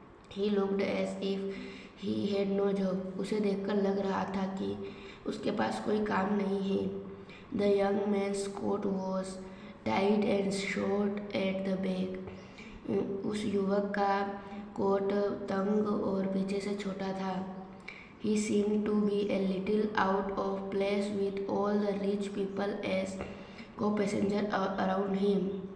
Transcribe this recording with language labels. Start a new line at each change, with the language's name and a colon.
English: He looked as if he had no job।
Hindi: उसे देखकर लग रहा था कि उसके पास कोई काम नहीं है।
English: The young man's coat was tight and short at the back।
Hindi: उस युवक का कोट तंग और पीछे से छोटा था।
English: He seemed to be a little out of place with all the rich people as co-passenger around him।